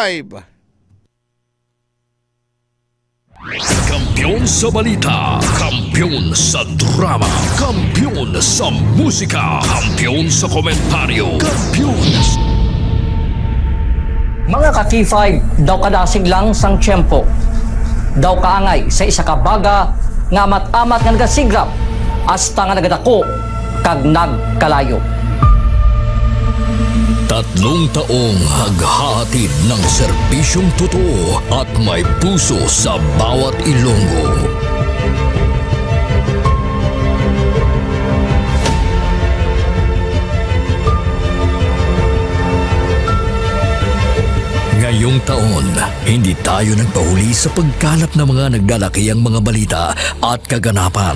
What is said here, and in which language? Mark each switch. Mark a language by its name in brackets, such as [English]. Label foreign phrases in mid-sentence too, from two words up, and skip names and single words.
[Hiligaynon] Kampiyon sa balita, kampiyon sa drama, kampiyon sa musika, kampiyon sa komentaryo, kampiyon Mga ka-K5, daw kadasig lang sang tiyempo. Daw kaangay sa isa ka baga nga amat-amat nga nagasigrap hasta nga nagadako kag nagkalayo. [Filipino] 3 taong haghahatid ng serbisyong totoo at may puso sa bawat Ilonggo. Ngayong taon, hindi tayo nagpahuli sa pagkalat ng mga naglalakihang mga balita at kaganapan.